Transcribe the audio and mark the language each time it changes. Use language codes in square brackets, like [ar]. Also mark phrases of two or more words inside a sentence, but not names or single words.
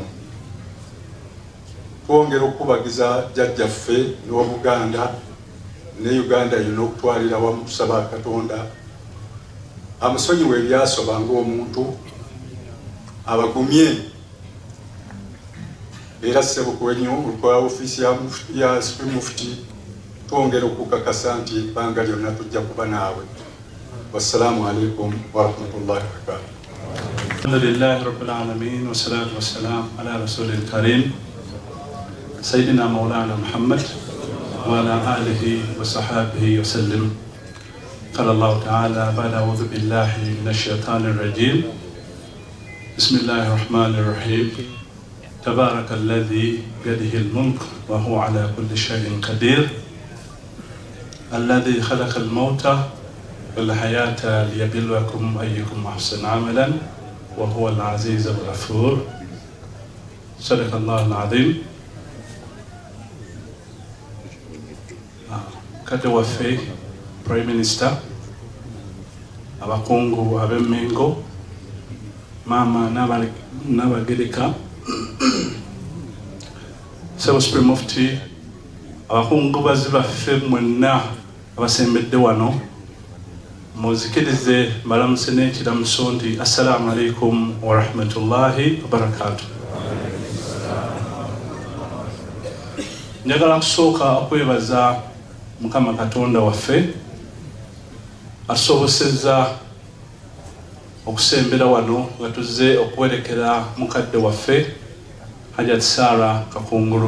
[lg] Twongera okubagiza jjajjaffe n'Obuganda ne Uganda yonna okutwalira wamu, tusaba Katonda amusonyiwe ebyasoba ng'omuntu, abagumye era ssebo kwenyu kwa ofiisi ya Supreme Mufti twongera okukakasa nti ebbanga lyonna tujja kuba naawe. [ar] والسلام عليكم ورحمة الله وبركاته. الحمد لله رب العالمين والصلاة والسلام على رسول الكريم سيدنا مولانا محمد وعلى آله وصحبه وسلم. قال الله تعالى بعد أعوذ بالله من الشيطان الرجيم بسم الله الرحمن الرحيم تبارك الذي بيده الملك وهو على كل شيء قدير الذي خلق الموت والحياة ليبلوكم أيكم أحسن عملا وهو العزيز الغفور. صدق الله العظيم. [lg] Kati waffe Prime Minister, abakungu ab'Emmengo, Mama Nabagereka, Sebo Supreme Mufti, abakungu bazibaffe mwenna abasembedde wano, muzikirize balamuse n'ekiramuso nti [ar] السلام عليكم ورحمة الله وبركاته. [lg] Njagala kusooka okwebaza Mukama Katonda waffe asobosezza okusembera wano nga tuzze okuwerekera mukadde waffe Hajjat Sarah Kakungulu.